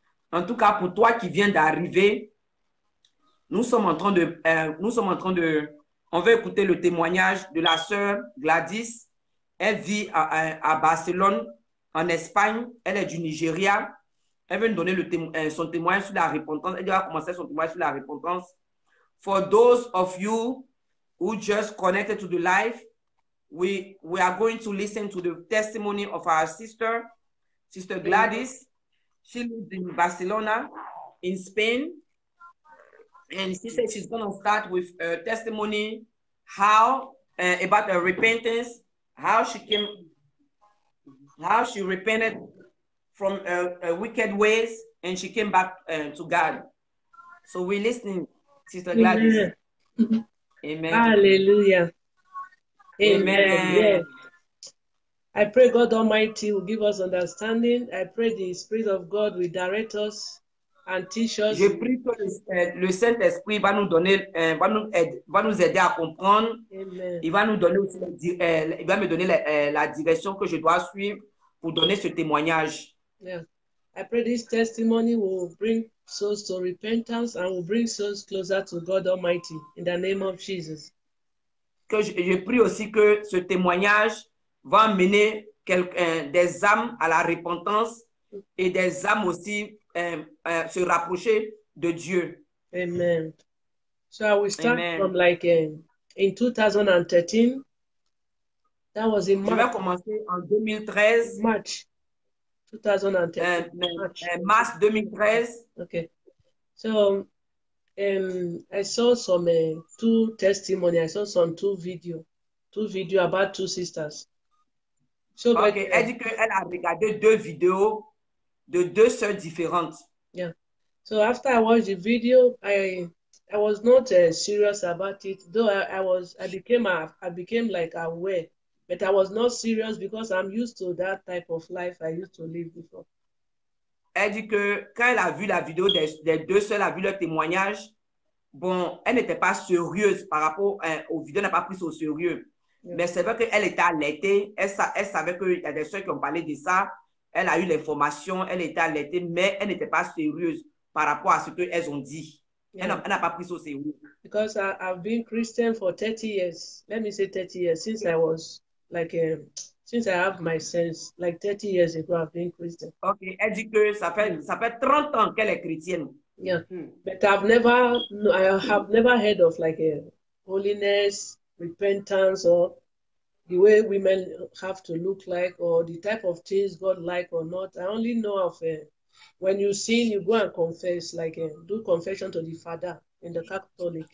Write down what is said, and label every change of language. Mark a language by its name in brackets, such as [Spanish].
[French] En tout cas, pour toi qui viens d'arriver, nous sommes en train de, on va écouter le témoignage de la sœur Gladys. Elle vit à Barcelone, en Espagne. Elle est du Nigeria. Elle veut nous donner son témoignage sur la repentance. Elle va commencer son témoignage sur la repentance. [English] For those of you who just connected to the live, we are going to listen to the testimony of our sister Gladys. She lives in Barcelona, in Spain. And she said she's going to start with a testimony about her repentance, how she repented from wicked ways and she came back to God. So we're listening, Sister Gladys. Amen. Amen. Hallelujah. Amen. Amen. Yes. I pray God Almighty will give us understanding. I pray the Spirit of God will direct us and teach us. [French] Je prie que le Saint-Esprit va nous donner, va nous aider à comprendre. [English] Amen. [French] Il va nous donner aussi, il va me donner la direction que je dois suivre pour donner ce témoignage. [English] Yeah. I pray this testimony will bring souls to repentance and will bring souls closer to God Almighty in the name of Jesus. [French] Que je prie aussi que ce témoignage va amener des âmes à la repentance et des âmes aussi se rapprocher de Dieu. [English] Amen. So I will start Amen. from like in 2013. That was in [French] Je vais [English] March. [French] commencer en 2013. [English] March 2013. [French] Mars 2013. [English] Okay. So I saw some two testimony. I saw some two video about two sisters. So Okay. [French] Elle dit qu'elle a regardé deux vidéos de deux sœurs différentes. [English] Yeah. So after I watched the video, I was not serious about it. Though I became like aware, but I was not serious because I'm used to that type of life I used to live before. [French] Elle dit que quand elle a vu la vidéo des deux sœurs, elle a vu leur témoignage, bon, elle n'était pas sérieuse par rapport aux vidéos, elle n'a pas pris ça au sérieux. Mais c'est vrai qu'elle était alertée, elle savait qu'il y a des soeurs qui ont parlé de ça, elle a eu l'information, elle était alertée, mais elle n'était pas sérieuse par rapport à ce qu'elles ont dit. Elle n'a pas pris ça au sérieux. [English] Because I've been Christian for 30 years. Let me say 30 years, since I was like, since I have my sense, like 30 years ago, I've been Christian. [French] Ok, elle dit que ça fait 30 ans qu'elle est chrétienne. [English] Yeah, but I have never heard of like a holiness, repentance, or the way women have to look like, or the type of things God like or not. I only know of when you sin, you go and confess, like do confession to the Father in the Catholic.